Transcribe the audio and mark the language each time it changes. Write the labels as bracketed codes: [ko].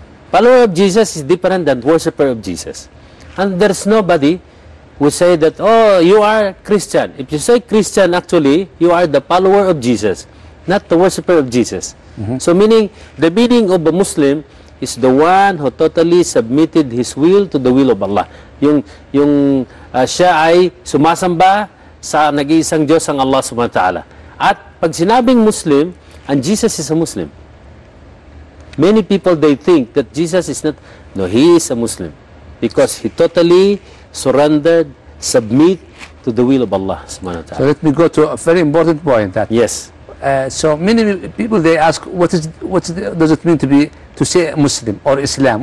[en] Follower of Jesus is different than worshipper of Jesus. And there's nobody who say that, oh, you are Christian. If you say Christian, actually, you are the follower of Jesus, not the worshipper of Jesus. So meaning, the meaning of a Muslim is the one who totally submitted his will to the will of Allah. [tl] Yung siya ay sumasamba sa nag-iisang Diyos ang Allah subhanahu wa ta'ala. At pag sinabing [en] Muslim, and Jesus is a Muslim. Many people, they think that Jesus is not, no, he is a Muslim. Because he totally surrendered, submit to the will of Allah subhanahu wa ta'ala. So let me go to a very important point. That yes. So many people, they ask, does it mean to say Muslim or Islam?